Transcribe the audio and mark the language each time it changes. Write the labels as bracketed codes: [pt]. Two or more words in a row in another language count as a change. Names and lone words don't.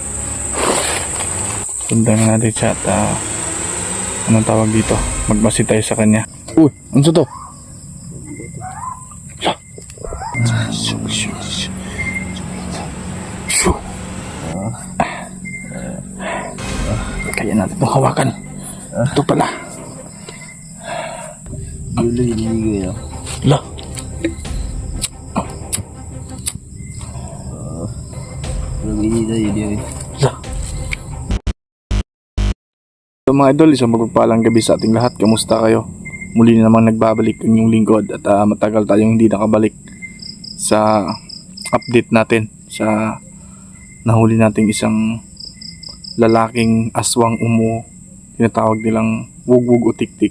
[tl] Sundan natin siya at anong tawag dito, magmasid tayo sa kanya. Uy, ano to? Kaya natin itong hawakan. Ito pala. Gila. Lah. Lah. So mga idol, isang magpagpalang gabi sa ating lahat. Kamusta kayo? Muli na naman nagbabalik ang inyong lingkod at matagal tayong hindi nakabalik sa update natin sa nahuli nating isang lalaking aswang umuo, tinatawag nilang wugwug o tiktik.